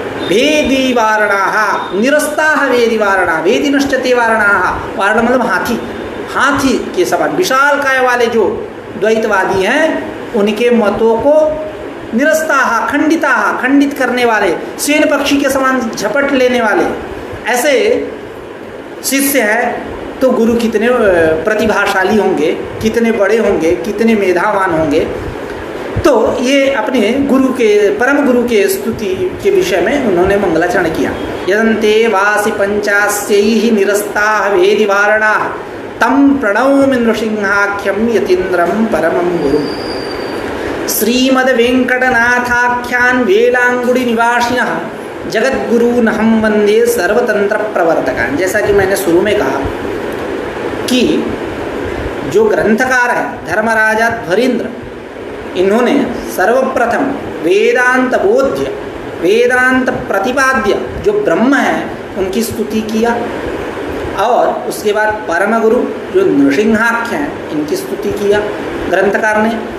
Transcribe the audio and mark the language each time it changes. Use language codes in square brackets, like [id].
[sa] भेदिवारणाः निरस्ताः भेदिवारणाः, भेदिनश्च ते वारणाः, [hi] वारण मतलब हाथी, हाथी के समान विशाल काय वाले जो द्वैतवादी हैं उनके मतों को निरस्ताः खंडिताः, खंडित करने वाले, शेन पक्षी के समान झपट लेने वाले ऐसे शिष्य हैं। तो गुरु कितने प्रतिभाशाली होंगे, कितने बड़े होंगे, कितने मेधावान होंगे। तो ये अपने गुरु के, परम गुरु के स्तुति के विषय में उन्होंने मंगलाचरण किया। [sa] यदन्ते वासि पंचास्यैः निरस्ताः भेदिवारणाः तम प्रणौमि नृसिंहाख्यम यतीन्द्रम परमं गुरु। श्रीमद वेंकटनाथाख्यान वेलांगुड़ी निवासिनः जगद्गुरु नहम वंदे सर्वतंत्र प्रवर्तकान। [hi] जैसा कि मैंने शुरू में कहा कि जो ग्रंथकार है धर्मराजा ध्वरीन्द्र, इन्होंने सर्वप्रथम वेदांत बोध्य, वेदांत प्रतिपाद्य जो ब्रह्म है उनकी स्तुति किया, और उसके बाद परम गुरु जो नृसिंहाख्य हैं इनकी स्तुति किया ग्रंथकार ने।